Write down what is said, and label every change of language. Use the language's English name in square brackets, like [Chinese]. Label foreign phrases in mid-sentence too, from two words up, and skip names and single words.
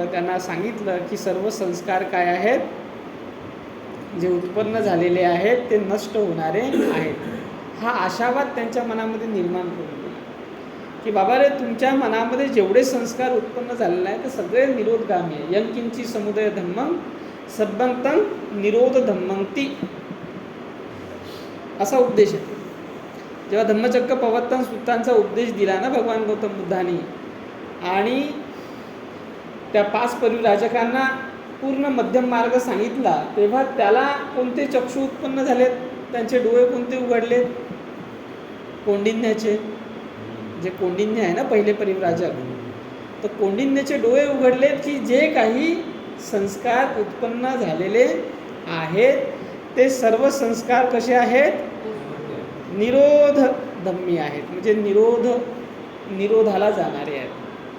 [Marathi] त्यांना सांगितलं की सर्व संस्कार काय आहेत, जे उत्पन्न झालेले आहेत ते नष्ट होणारे आहेत. हा आशावाद त्यांच्या मनामध्ये निर्माण करून दिला की बाबा रे, तुमच्या मनामध्ये जेवढे संस्कार उत्पन्न झालेले आहेत ते सगळे निरोधगामी आहे. [Pali] यंकिंची समुदय धम्मं सद्भक्तं निरोध धम्मंती, [Marathi] असा उपदेश आहे. जेव्हा धम्मचक्र प्रवर्तन सूत्रांचा उपदेश दिला ना भगवान गौतम बुद्धांनी, आणि त्या 5 परिव्राजकांना पूर्ण मध्यम मार्ग सांगितला, तेव्हा त्याला कोणते चक्षु उत्पन्न झालेत, त्यांचे डोळे कोणते उघडलेत, कौंडिन्याचे, जे कौंडिन्य आहे ना पहिले परिव्राजक, तर कौंडिन्याचे डोळे उघडलेत की जे काही संस्कार उत्पन्न झालेले आहेत ते सर्व संस्कार कसे आहेत, निरोध धम्मी आहेत, म्हणजे निरोधाला जाणारे आहेत.